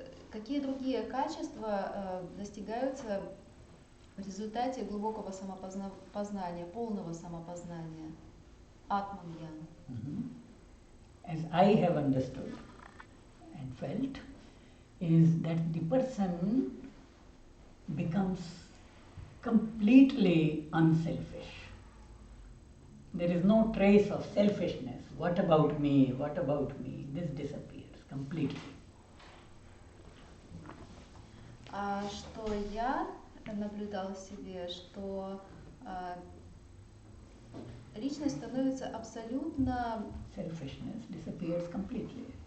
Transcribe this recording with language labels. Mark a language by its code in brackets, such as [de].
[ru] Какие другие качества достигаются в результате глубокого самопознания, полного самопознания? Атмагьян. [en] As I have understood and felt, is that the person becomes completely unselfish. There is no trace of selfishness. What about me? What about me? This disappears completely. [ru] Что я наблюдал в себе, что личность становится абсолютно... [en] Selfishness disappears completely.